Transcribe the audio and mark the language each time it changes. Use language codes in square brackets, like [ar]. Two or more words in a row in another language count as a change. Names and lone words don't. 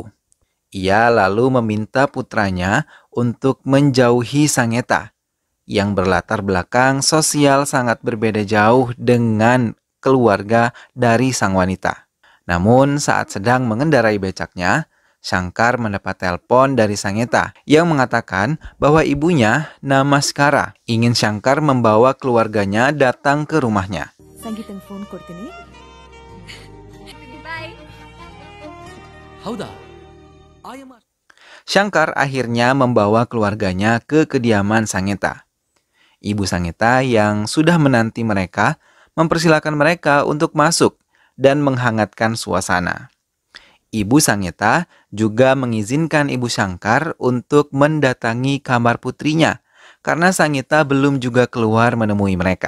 [id] Ia lalu meminta putranya untuk menjauhi Sanggeta yang berlatar belakang sosial sangat berbeda jauh dengan keluarga dari sang wanita. Namun saat sedang mengendarai becaknya, Shankar mendapat telepon dari Sanggeta yang mengatakan bahwa ibunya, Namaskara, ingin Shankar membawa keluarganya datang ke rumahnya. [kn] ಸಂಗೀತಂಗೆ ಫೋನ್ ಕೊಡ್ತೀನಿ. Bye. ಹೌದಾ? [id] Shankar akhirnya membawa keluarganya ke kediaman Sanggeta. Ibu Sanggeta yang sudah menanti mereka mempersilakan mereka untuk masuk dan menghangatkan suasana. Ibu Sanggeta juga mengizinkan Ibu Shankar untuk mendatangi kamar putrinya karena Sanggeta belum juga keluar menemui mereka.